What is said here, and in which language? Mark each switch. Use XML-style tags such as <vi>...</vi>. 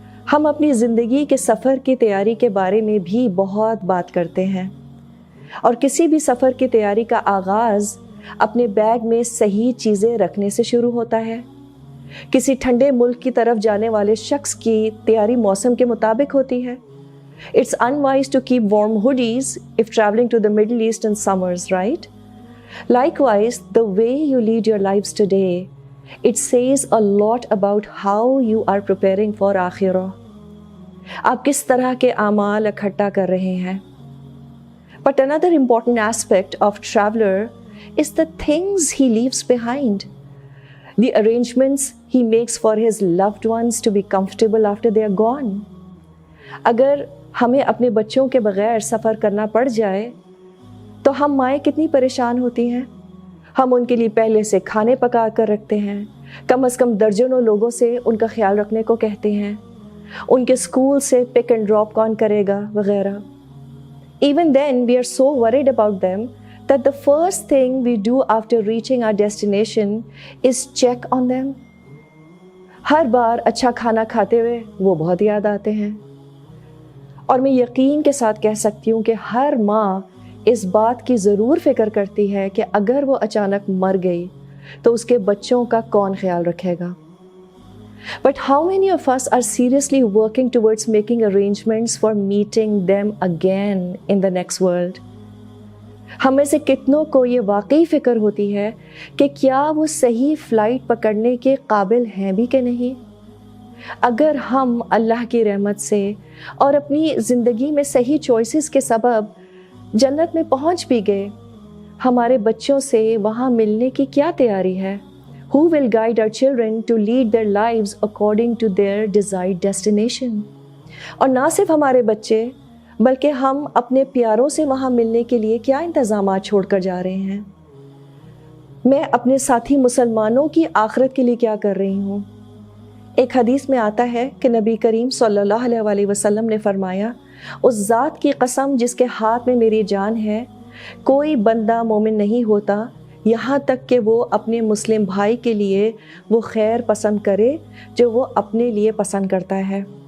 <hi>हम अपनी ज़िंदगी के सफ़र की तैयारी के बारे में भी बहुत बात करते हैं और किसी भी सफ़र की तैयारी का आगाज़ अपने बैग में सही चीज़ें रखने से शुरू होता है। किसी ठंडे मुल्क की तरफ जाने वाले शख्स की तैयारी मौसम के मुताबिक होती है।</hi> <en>It's unwise to keep warm hoodies if traveling to the Middle East in summers, right? Likewise, the way you lead your lives today, it says a lot about how you are preparing for आखिरah.</en> <hi>आप किस तरह के आमाल इकट्ठा कर रहे हैं?</hi> <en>But another important aspect of traveler is the things he leaves behind. The arrangements he makes for his loved ones to be comfortable after they are gone.</en> <hi>अगर हमें अपने बच्चों के बगैर सफ़र करना पड़ जाए तो हम माएँ कितनी परेशान होती हैं। हम उनके लिए पहले से खाने पका कर रखते हैं, कम से कम दर्जनों लोगों से उनका ख्याल रखने को कहते हैं, उनके स्कूल से पिक एंड ड्रॉप कौन करेगा वगैरह।</hi> <en>Even then we are so worried about them that the first thing we do after reaching our destination is check on them.</en> <hi>हर बार अच्छा खाना खाते हुए वो बहुत याद आते हैं और मैं यकीन के साथ कह सकती हूँ कि हर माँ इस बात की ज़रूर फ़िक्र करती है कि अगर वो अचानक मर गई तो उसके बच्चों का कौन ख्याल रखेगा।</hi> <en>But how many of us are seriously working towards making arrangements for meeting them again in the next world?</en> <hi>हम में से कितनों को ये वाकई फ़िक्र होती है कि क्या वो सही फ़्लाइट पकड़ने के काबिल हैं भी कि नहीं। अगर हम अल्लाह की रहमत से और अपनी ज़िंदगी में सही चॉइसेस के सबब जन्नत में पहुंच भी गए, हमारे बच्चों से वहाँ मिलने की क्या तैयारी है?</hi> <en>Who will guide our children to lead their lives according to their desired destination?</en> <hi>और ना सिर्फ हमारे बच्चे बल्कि हम अपने प्यारों से वहाँ मिलने के लिए क्या इंतज़ामात छोड़कर जा रहे हैं। मैं अपने साथी मुसलमानों की आखिरत के लिए क्या कर रही हूँ। एक हदीस में आता है कि नबी करीम सल्लल्लाहु अलैहि वसल्लम ने फरमाया, उस ज़ात की कसम जिसके हाथ में मेरी जान है, कोई बंदा मोमिन नहीं होता यहाँ तक कि वो अपने मुस्लिम भाई के लिए वो खैर पसंद करे जो वो अपने लिए पसंद करता है।</hi>